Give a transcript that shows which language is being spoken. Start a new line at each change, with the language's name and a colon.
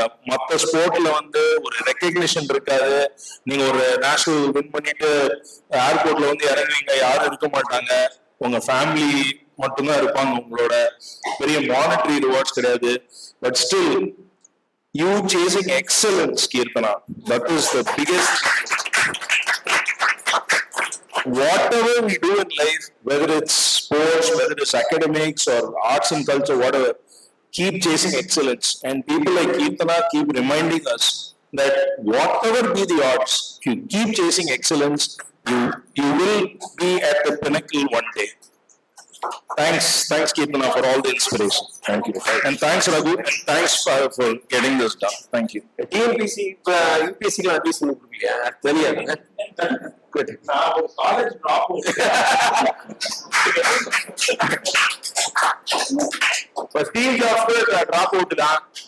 Tamil: மற்ற ஸ்போர்ட்ல வந்து ஒரு ரெக்கக்னிஷன் இருக்காது. நீங்க ஒரு நேஷனல் வின் பண்ணிட்டு ஏர்போர்ட்ல வந்து இறங்குவீங்க, யாரும் இருக்க மாட்டாங்க, உங்க ஃபேமிலி மட்டும்தான் இருப்பாங்க, உங்களோட பெரிய மானிட்டரி ரிவார்ட்ஸ் கிடையாது.
English: But still you chasing excellence, Kirtana, that is the biggest. Whatever we do in life, whether it's sports, whether it's academics or arts and culture, whatever, keep chasing excellence. And people like Kirtana keep reminding us that whatever be the odds, if you keep chasing excellence, you will be at the pinnacle one day. Thanks Kirtana for all the inspiration. Thank you. And thanks Raghu, and thanks for getting this done. Thank you.
Tamil: TNPC UPSC advice பண்ணி கொடுக்கலையா? தெரியாது. நான் ஒரு college drop Steve jobs drop out தான்.